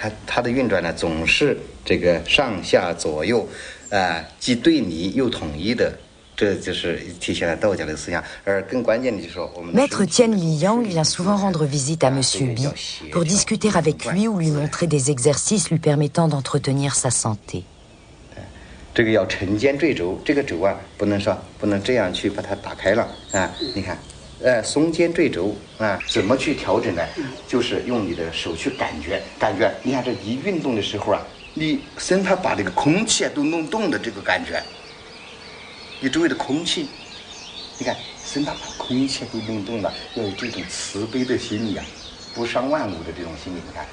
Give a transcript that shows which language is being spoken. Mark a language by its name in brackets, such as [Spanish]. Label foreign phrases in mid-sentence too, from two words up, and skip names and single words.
[Chinese] 它的运转呢，总是这个上下左右，既对离又统一的，这就是体现了道家的思想。而更关键的就是说，我们 [French] Maître Tien Li Yang vient souvent rendre visite à Monsieur Bi pour discuter avec lui ou lui montrer des exercices lui permettant d'entretenir sa santé. [Chinese] 这个要沉肩坠肘，这个肘啊，不能这样去把它打开了啊！你看，松肩坠肘啊，怎么去调整呢？就是用你的手去感觉，你看这一运动的时候啊，你生怕把这个空气啊都弄动的这个感觉，你周围的空气，你看生怕把空气都弄动了，要有这种慈悲的心理啊，不伤万物的这种心理，你看。